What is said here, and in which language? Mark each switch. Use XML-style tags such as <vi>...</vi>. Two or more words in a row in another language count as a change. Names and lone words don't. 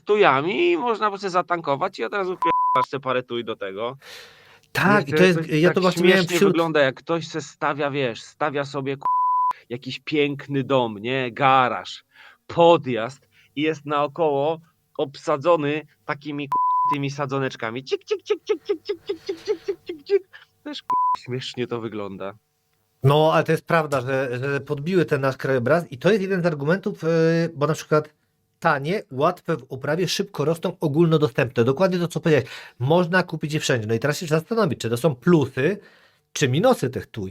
<pl>z tujami i można by sobie zatankować i od razu p***asz te parę tuj do tego. Tak, i to Jeszcze jest, to ja to tak właśnie miałem śmiesznie wśród... wygląda, jak ktoś se stawia, wiesz, stawia sobie jakiś piękny dom, nie? Garaż, podjazd i jest naokoło obsadzony takimi tymi sadzoneczkami. Cik, cik, cik, cik, cik, cik, cik, cik, cik, cik, cik, cik. Też śmiesznie to wygląda. No, ale to jest prawda, że podbiły ten nasz krajobraz i to jest jeden z argumentów, bo na przykład tanie, łatwe w uprawie, szybko rosną, ogólnodostępne. Dokładnie to, co powiedziałeś. Można kupić je wszędzie. No i teraz się trzeba zastanowić, czy to są plusy, czy minusy tych tuj.</pl>